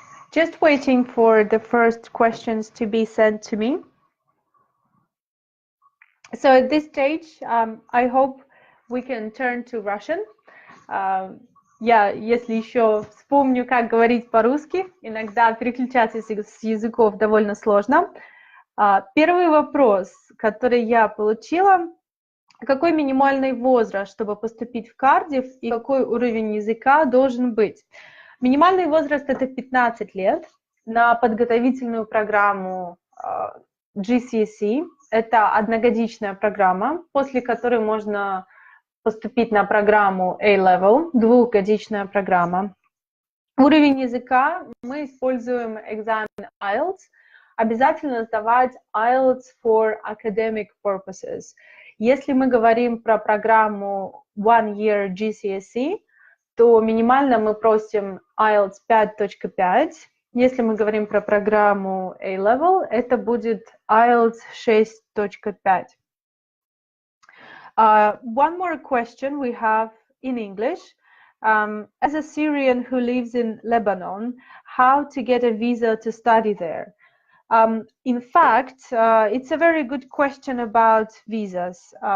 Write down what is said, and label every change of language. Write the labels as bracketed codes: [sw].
[en] Just waiting for the first questions to be sent to me. So at this stage, I hope we can turn to Russian. [ru] Я, если еще вспомню, как говорить по-русски, иногда переключаться с языков довольно сложно. Первый вопрос, который я получила: какой минимальный возраст, чтобы поступить в Кардифф, и какой уровень языка должен быть? Минимальный возраст – это 15 лет. на подготовительную программу GCSE. Это одногодичная программа, после которой можно поступить на программу A-Level, двухгодичная программа. Уровень языка мы используем экзамен IELTS. Обязательно сдавать IELTS for academic purposes. Если мы говорим про программу One Year GCSE, то минимально мы просим IELTS 5.5. Если мы говорим про программу A-Level, это будет IELTS 6.5. [en] One more question we have in English. As a Syrian who lives in Lebanon, how to get a visa to study there? In fact, it's a very good question about visas.